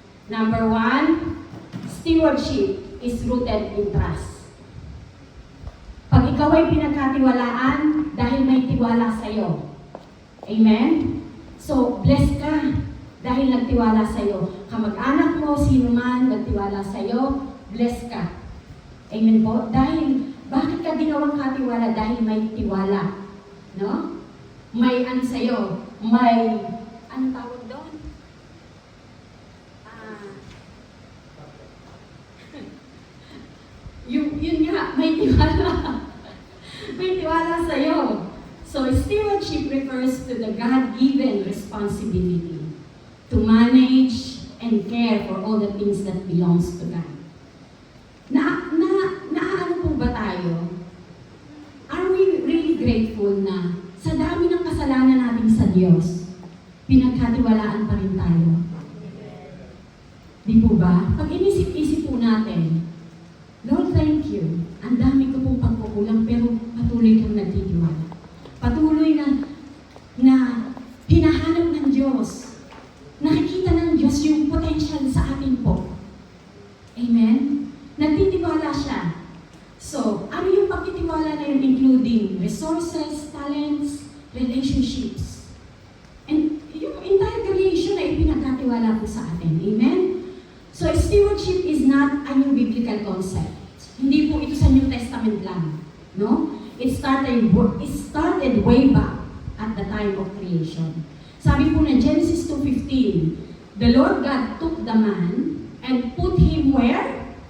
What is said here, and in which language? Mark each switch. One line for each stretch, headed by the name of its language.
English: Number 1, stewardship is rooted in trust.
Filipino: Pag ikaw ay pinagkatiwalaan dahil may tiwala sa'yo. Amen? So, blessed ka dahil nagtiwala sa'yo. Kamag-anak mo, sino man nagtiwala sa'yo, blessed ka. Amen po? Dahil, bakit ka ginawang katiwala? Dahil may tiwala. No? May ano sa'yo? May, anong tawag doon? Yun nga, may tiwala. May tiwala sa'yo.
English: So, stewardship refers to the God-given responsibility to manage and care for all the things that belongs to God.
Filipino: Naano po ba tayo?
English: Are we really grateful
Filipino: na sa dami ng kasalanan natin sa Diyos, pinagkatiwalaan pa rin tayo? Di po ba? Pag inisip-isip po natin, Lord,
English: thank you.
Filipino: Ang dami ko pong pagkukulang pero patuloy kang nagtitiwala. Patuloy na hinahanap ng Diyos. Nakikita ng Diyos yung potential sa atin po. Amen? Nagtitiwala siya. So, ano yung pagtitiwala na yun?
English: Including resources, talents, relationships.
Filipino: And yung
English: entire creation
Filipino: ay pinagkatiwala po sa atin. Amen?
English: So, stewardship is not a new biblical concept.
Filipino: Hindi po ito sa New Testament lang. No?
English: It started way back at the time of creation.
Filipino: Sabi po na
English: Genesis 2:15, the Lord God took the man and put him where?